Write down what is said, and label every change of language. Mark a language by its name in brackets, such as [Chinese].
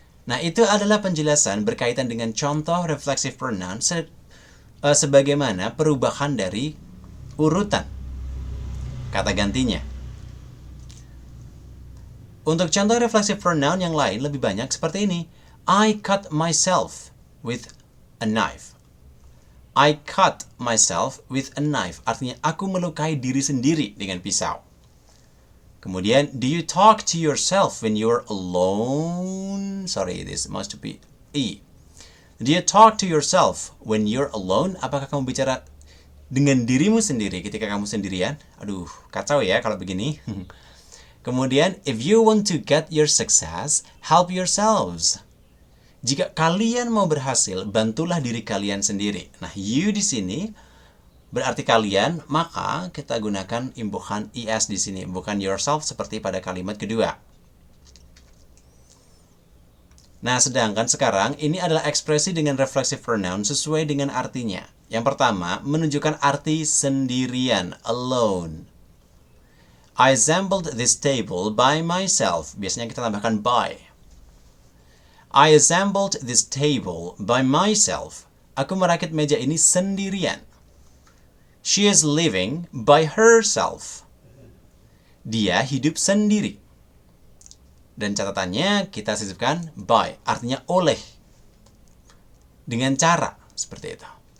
[Indonesian] Nah, itu adalah penjelasan berkaitan dengan contoh reflexive pronoun sebagaimana perubahan dari urutan kata gantinya. Untuk contoh reflexive pronoun yang lain lebih banyak seperti ini. [English] I cut myself with a knife. I cut myself with a knife. [Indonesian] Artinya aku melukai diri sendiri dengan pisau. [English] Kemudian, do you talk to yourself when you're alone? Sorry, this must be E. Do you talk to yourself when you're alone? [Indonesian] Apakah kamu bicara dengan dirimu sendiri ketika kamu sendirian? Aduh, kacau ya kalau begini. [English] Kemudian, if you want to get your success, help yourselves. [Indonesian] Jika kalian mau berhasil, bantulah diri kalian sendiri. Nah, you di sini berarti kalian, maka kita gunakan imbuhan ES di sini, bukan yourself seperti pada kalimat kedua. Nah, sedangkan sekarang ini adalah ekspresi dengan reflexive pronoun sesuai dengan artinya. Yang pertama, menunjukkan arti sendirian, alone. [English] I assembled this table by myself. [Indonesian] Biasanya kita tambahkan by. [English] I assembled this table by myself. [Indonesian] Aku merakit meja ini sendirian. [English] She is living by herself. [Indonesian] Dia hidup sendiri. Dan catatannya kita sisipkan by, artinya oleh. Dengan cara, seperti itu.